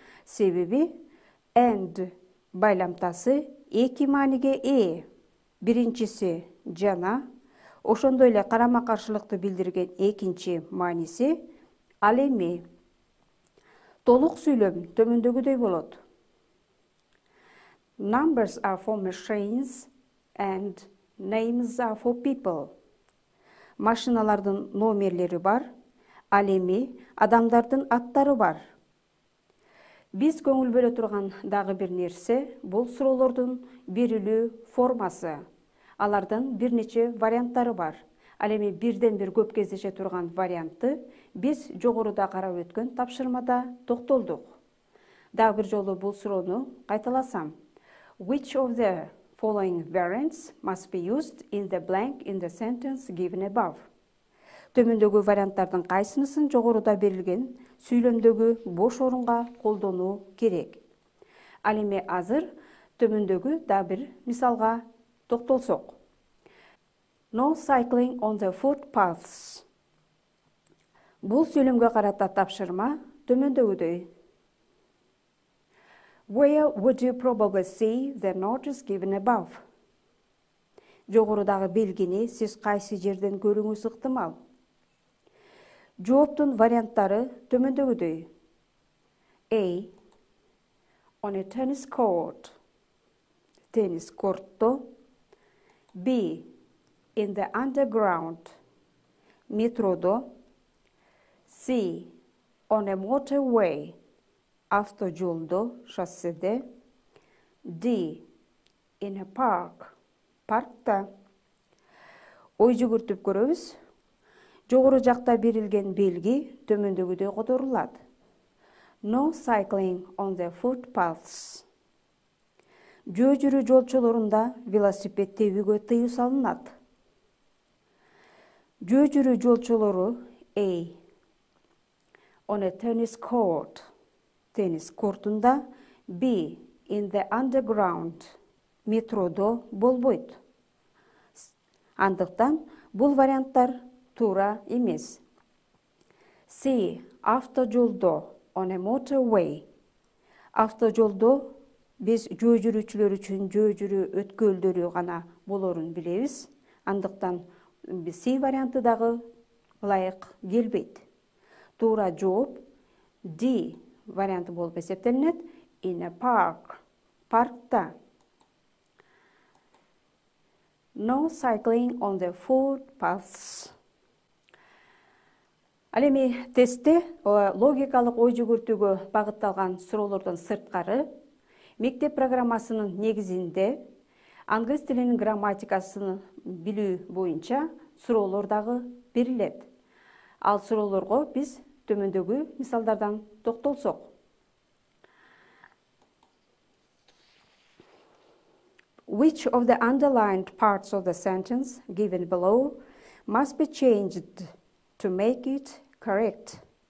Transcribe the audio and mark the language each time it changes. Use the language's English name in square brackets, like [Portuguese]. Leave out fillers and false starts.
[Kyrgyz] Себеби and байламтасы эки мааниге ээ. Биринчиси жана, ошондой эле карама-каршылыкты билдирген экинчи мааниси ал эми. Толук сүйлөм төмөндөгүдөй болот. [English] Numbers are for machines and names are for people. [Kyrgyz] Машиналардын номерлери бар, ал эми адамдардын аттары бар. Биз көңүл бөлө турган дагы бир нерсе бул суроолордун берилүү формасы. Алардын бир нече варианттары бар. Ал эми бирден бир көп кездеше турган вариантты биз жогоруда карап өткөн тапшырмада токтолдук. Дагы бир жолу бул суроону кайталасам. [English] Which of the following variants must be used in the blank in the sentence given above? [Kyrgyz] Төмөндөгү варианттардын кайсынысын жогоруда берилген сүйлөмдөгү бош орунга колдонуу керек? Ал эми азыр төмөндөгү дагы бир мисалга токтолсок. [English] No cycling on the footpaths. [Kyrgyz] Бул сүйлөмгө карата тапшырма төмөндөгүдөй. [English] Where would you probably see the notice given above? [Kyrgyz] Жогорудагы белгини сиз кайсы жерден көрүүңүз ыктымал? Жооптун варианттары төмөндөгүдөй. A. [English] On a tennis court. [Kyrgyz] Tennis кортто. [English] B. In the underground. [Kyrgyz] Метродо. [English] C. On a motorway. [Kyrgyz] Автожолдо, шосседе. [English] D. In a park. [Kyrgyz] Паркта. Ой жүгүртүп көрөбүз. Жогору жакта берилген белги төмөндөгүдөй которулат. [English] No cycling on the footpaths. [Kyrgyz] Жөө жүрүү жолчолорунда велосипед тебүүгө тыюу салынат. Жөө жүрүү жолчолору [English] A. On a tennis court. [Kyrgyz] Tennis кортунда. [English] B. In the underground. [Kyrgyz] Метродо болбойт. Андыктан бул варианттар туура эмес. [English] C. [Kyrgyz] Автожолдо. [English] On a motorway. [Kyrgyz] Автожолдо биз жөө жүрүүчүлөр үчүн жөө жүрүү өткөлдөрү гана болорун билебиз. Андыктан C варианты дагы ылайык келбейт. Туура жооп D варианты болуп эсептелинет. [English] In a park. [Kyrgyz] Паркта. [English] No cycling on the footpaths. [Kyrgyz] Ал эми тестте логикалык ой жүгүртүүгө багытталган суроолордон сырткары мектеп программасынын негизинде англис тилинин грамматикасын билүү боюнча суроолор дагы берилет. Ал суроолорго биз төмөндөгү мисалдардан токтолсок. [English] Which of the underlined parts of the sentence given below must be changed to make it correct?